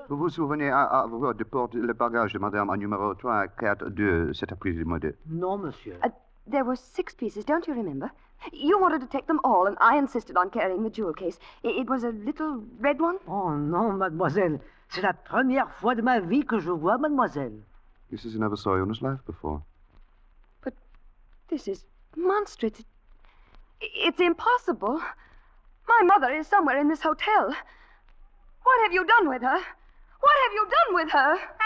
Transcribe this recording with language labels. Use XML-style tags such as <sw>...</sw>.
<fr>Vous vous souvenez avoir déporté le bagage de madame au numéro 342 cet après-midi? Non, monsieur.</fr> <en>There were 6 pieces, don't you remember? You wanted to take them all, and I insisted on carrying the jewel case. It was a little red one.</en> <fr>Oh, non, mademoiselle. C'est la première fois de ma vie que je vois mademoiselle.</fr> <en>He says he never saw you in his life before. But this is monstrous. It's impossible. My mother is somewhere in this hotel. What have you done with her? What have you done with her?</en>